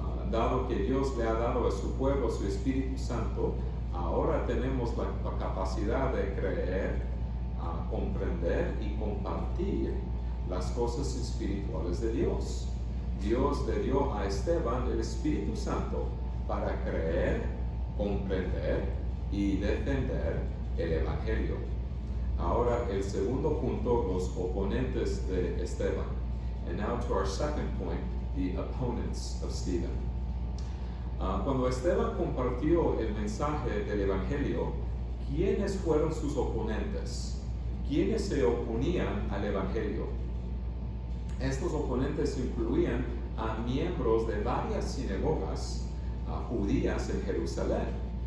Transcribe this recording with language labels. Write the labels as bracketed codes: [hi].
[es] Dado que Dios le ha dado a su pueblo su Espíritu Santo, ahora tenemos la capacidad de creer, comprender y compartir las cosas espirituales de Dios. Dios le dio a Esteban el Espíritu Santo para creer, comprender y defender el Evangelio. Ahora el segundo punto, los oponentes de Esteban. [en] And now to our second point, the opponents of Stephen. [es] Cuando Esteban compartió el mensaje del Evangelio, ¿quiénes fueron sus oponentes? ¿Quiénes se oponían al Evangelio? Estos oponentes incluían a miembros de varias sinagogas judías en Jerusalén.